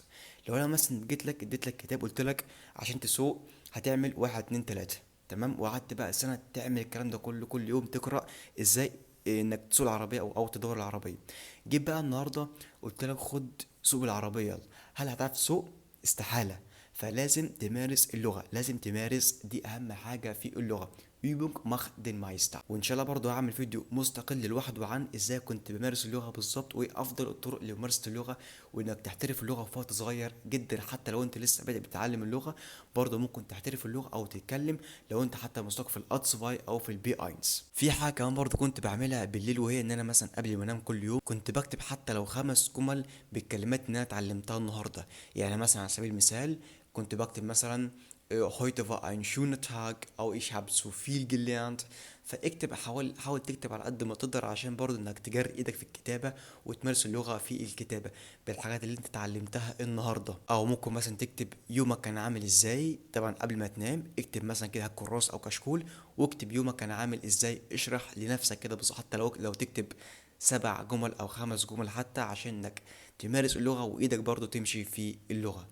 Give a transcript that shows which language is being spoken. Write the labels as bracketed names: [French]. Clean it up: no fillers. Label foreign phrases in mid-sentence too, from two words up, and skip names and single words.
[Arabic] لو انا مثلا جيت لك اديت لك كتاب قلت لك عشان تسوق هتعمل 1 2 3، تمام، وقعدت بقى سنة تعمل الكلام ده كله كل يوم تقرأ ازاي انك تسوق العربية او تدور العربية. جيت بقى النهاردة قلت لك خد سوق العربية يلا، هل هتعرف تسوق؟ استحالة. فلازم تمارس اللغة، لازم تمارس، دي اهم حاجة في اللغة. [German] übung macht den Meister. [Arabic] وان شاء الله برضو هعمل فيديو مستقل لوحده عن ازاي كنت بمارس اللغة بالظبط، وايه افضل الطرق لممارسة اللغة، وانك تحترف اللغة في وقت صغير جدا. حتى لو انت لسه بادئ بتتعلم اللغة برضه ممكن تحترف اللغة او تتكلم لو انت حتى مستواك في الاتسفاي او في البي اينز. في حاجة كمان برضه كنت بعملها بالليل، وهي ان انا مثلا قبل ما انام كل يوم كنت بكتب حتى لو 5 جمل بالكلمات اللي انا اتعلمتها النهاردة. يعني مثلا على سبيل المثال كنت بكتب مثلا [German] heute war ein schöner Tag [Arabic] او [German] ich habe so viel gelernt. [Arabic] فاكتب، حاول تكتب على قد ما تقدر عشان برضه انك تجري ايدك في الكتابة وتمارس اللغة في الكتابة بالحاجات اللي انت اتعلمتها النهاردة. او ممكن مثلا تكتب يومك كان عامل ازاي، طبعا قبل ما تنام اكتب مثلا كده كراس او كشكول واكتب يومك كان عامل ازاي، اشرح لنفسك كده بس حتى لو تكتب 7 جمل او 5 جمل حتى عشان انك تمارس اللغة وايدك برضو تمشي في اللغة.